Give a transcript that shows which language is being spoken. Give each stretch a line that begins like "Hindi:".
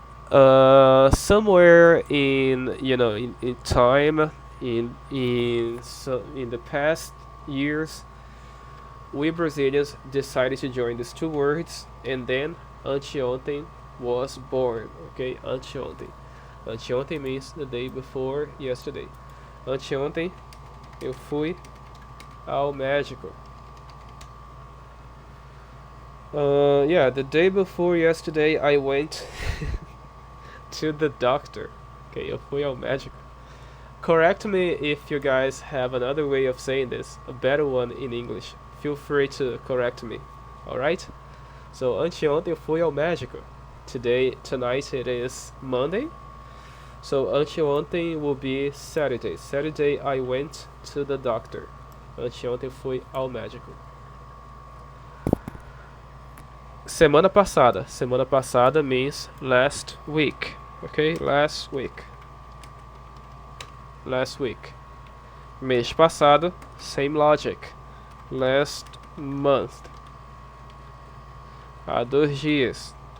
English: Somewhere in time In the past years, we Brazilians decided to join these two words, and then anteontem was born. Okay, anteontem. Anteontem means the day before yesterday.
Portuguese: Anteontem eu fui ao médico.
English: Yeah, the day before yesterday I went to the doctor. Okay,
Portuguese: eu fui ao médico.
English: Correct me if you guys have another way of saying this, a better one in English. Feel free to correct me. Alright?
Portuguese: So, anteontem eu fui ao médico.
English: Tonight it is Monday. So, anteontem will be Saturday. Saturday I went to the doctor.
Portuguese: Anteontem eu fui ao médico. Semana passada.
English: Semana passada means last week. Okay? Last week. Last week.
Portuguese: Mês passado,
English: same logic. Last month.
Portuguese: Há 2 dias.